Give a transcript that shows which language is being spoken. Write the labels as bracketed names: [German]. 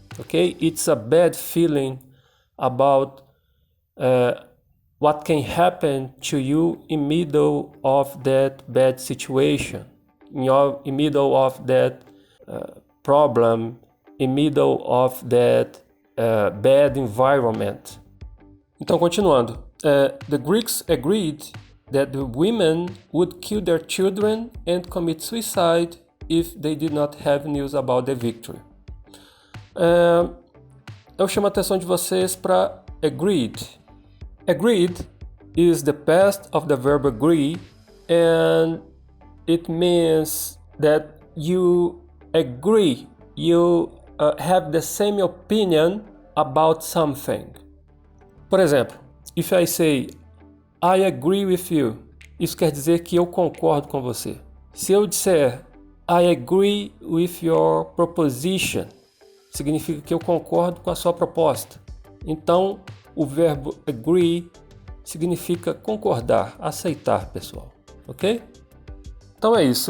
[English] Okay, it's a bad feeling about what can happen to you in middle of that bad situation, in middle of that problem, in middle of that bad environment. [Portuguese] Então, continuando. [English] The Greeks agreed that the women would kill their children and commit suicide if they did not have news about the victory. [Portuguese] Eu chamo a atenção de vocês para agreed. [English] Agreed is the past of the verb agree, and it means that you agree, you have the same opinion about something. [Portuguese] Por exemplo, [English] if I say I agree with you. [Portuguese] Isso quer dizer que eu concordo com você. Se eu disser [English] I agree with your proposition, [Portuguese] significa que eu concordo com a sua proposta. Então, o verbo agree significa concordar, aceitar, pessoal. Ok? Então é isso.